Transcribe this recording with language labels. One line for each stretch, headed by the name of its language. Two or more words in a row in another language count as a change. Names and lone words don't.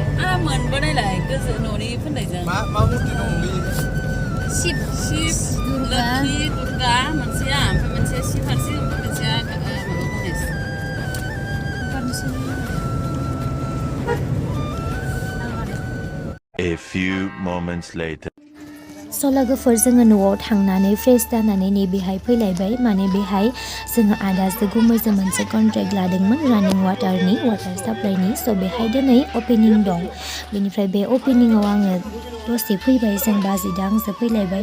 Bodo: मोनबोनायलाय गोजौ न'नि फोननायजों मा मुरति दं बे? शिब लोखि दुर्गा मोनसेया, ओमफ्राय मोनसे शिब हारसिं, ओमफ्राय मोनसेया माबा गणेश।
English: A few moments later.
Bodo: स' लोगोफोर जोङो न'आव थांनानै फ्रेस जानानै नैबेहाय फैलायबाय। माने बेहाय जोङो आदाजों गुमैजों मोनसे कन्ट्रेक्ट लादोंमोन
English: running water supply.
Bodo: स' बेहाय दिनै अपेनिं दं। बेनिफ्राय बे अपेनिंआव आङो दसे फैबाय, जों बाजैदों आंजों फैलायबाय।